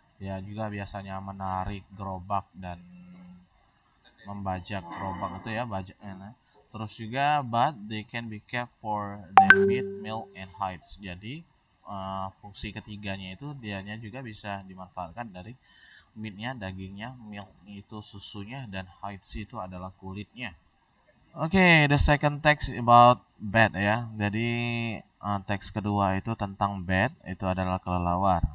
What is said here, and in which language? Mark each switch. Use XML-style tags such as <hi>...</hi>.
<id>Dia juga biasanya menarik gerobak dan membajak gerobak itu ya, bajaknya. Nah. Terus juga</id> <en>but they can be kept for their meat, milk and hides.</en> <id>Jadi fungsi ketiganya itu dianya juga bisa dimanfaatkan dari meatnya, dagingnya, milk itu susunya, dan hides itu adalah kulitnya. Oke,</id> <en>the second text about bat</en> <id>ya. Jadi teks kedua itu tentang bat, itu adalah kelelawar.</id>